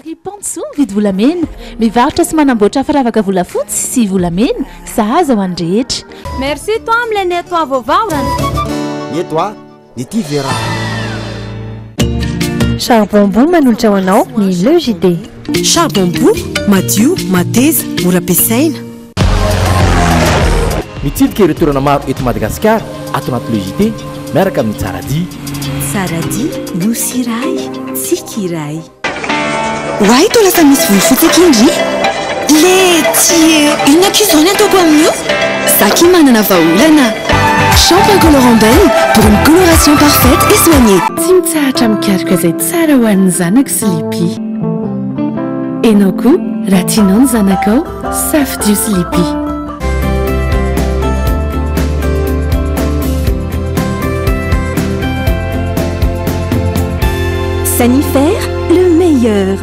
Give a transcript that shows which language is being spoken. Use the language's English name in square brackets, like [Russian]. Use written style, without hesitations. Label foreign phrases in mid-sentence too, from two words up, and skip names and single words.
[Malagasy] Panso mividy volamena, mivarotra sy manamboatra firavaka volafotsy sy volamena, sahaza ho an'ny rehetra. Merci toi amin'ilay nettoa vaovao. Nettoa ny ty vera. Charbon manolotra ho anao ny LEJD. Charbon madio, mateza, mora ampiasaina. Mitsidika ireo toerana maro eto Madagasikara ato anaty LEJD miaraka amin'ny Tsaradia. Tsaradia, nosy iray, tsika iray. Hoay toa lasa misy volofotsy akindry. Lety, inona k'izany ataoko amin'io? Zaki manana vahaolana. [French] Shampoing colorant belle pour une coloration parfaite et soignée. [Malagasy] Tsy mitsahatra mikaroka izay tsara ho an'ny zanako Sleepy. Enao koa raha tianao ny zanakao, safidio Sleepy. [French] Sanifère, le meilleur.